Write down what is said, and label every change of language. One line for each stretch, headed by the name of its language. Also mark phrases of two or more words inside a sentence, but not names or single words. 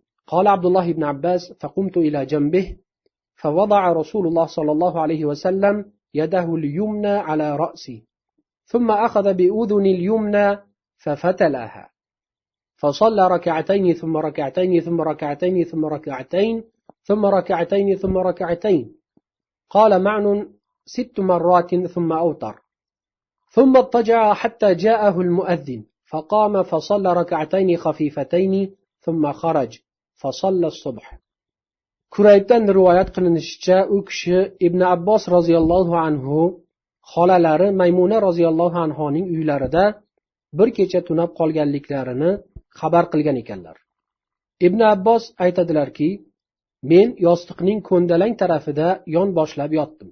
Arabic: قال عبد الله بن عباس فقمت إلى جنبه فوضع رسول الله صلى الله عليه وسلم يده اليمنى على رأسي ثم أخذ بأذن اليمنى ففتلها فصلى ركعتين ثم ركعتين ثم ركعتين ثم ركعتين ثم ركعتين ثم ركعتين. قال معن 6 مرات ثم أوتر ثم اضطجع حتى جاءه المؤذن فقام فصلى ركعتين خفيفتين ثم خرج فصلى الصبح.
Uzbek: Kuraybdan rivoyat qilinishicha, u kishi Ibn Abbos
Arabic: رضي الله عنه
Uzbek: xolalari Maymuna roziyallohu anhoning uylarida bir kecha tunab qolganliklarini xabar qilgan ekanlar. Ibn Abbos aytadilarki, men yostiqning ko'ndalang tarafida yon boshlab yotdim.